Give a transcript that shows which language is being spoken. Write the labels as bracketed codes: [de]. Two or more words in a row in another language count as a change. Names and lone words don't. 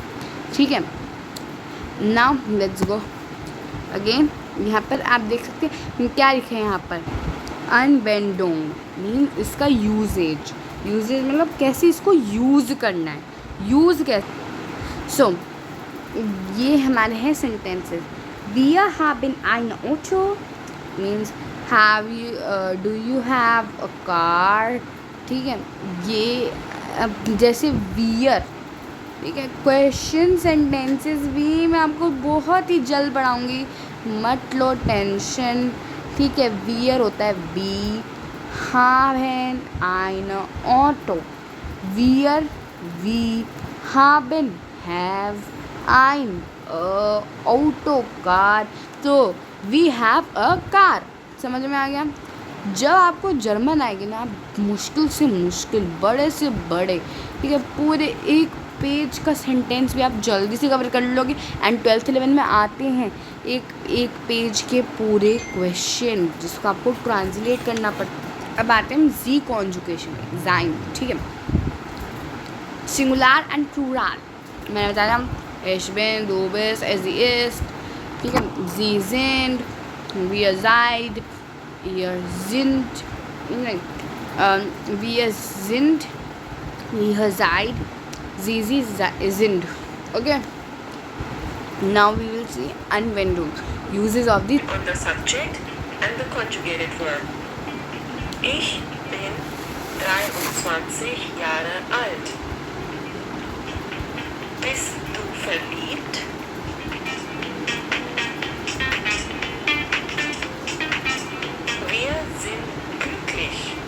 [hi] ठीक है, [en] now let's go again. [hi] यहाँ पर आप देख सकते हैं क्या लिखे हैं यहाँ पर, अनबेंडोंग मीन इसका यूजेज मतलब कैसे इसको यूज़ करना है, यूज़ कैसे। सो ये हमारे हैं सेंटेंसेस। [de] Wir haben ein Auto [en] means do you have a car। [hi] ठीक है, ये अब जैसे वियर, ठीक है, क्वेश्चन सेंटेंसेस भी मैं आपको बहुत ही जल्द पढ़ाऊँगी, मत लो टेंशन। ठीक है, वियर होता है वी, [de] haben ein Auto, wir, wie, haben, have ein auto car, तो [en] we have a car। [hi] समझ में आ गया। जब आपको जर्मन आएगी ना, आप मुश्किल से मुश्किल, बड़े से बड़े, ठीक है, पूरे एक पेज का सेंटेंस भी आप जल्दी से कवर कर लोगे। एंड 12th 11 में आते हैं एक पेज के पूरे क्वेश्चन जिसको आपको ट्रांसलेट करना पड़ता है। अब आते हैं जी कॉन्जुगेशन, जाइन, ठीक है। [en] singular and plural [hi] मैंने बताया, [de] ich bin, du bist, sie ist, [hi] ठीक है। [de] sie sind, wir seid, ihr sind, wir sind, ihr seid, sie sind, okay। [en] Now we will see Anwendung, uses of the on the subject and the conjugated verb. [de] Ich bin 23 Jahre alt. Bist du verliebt? Wir sind glücklich.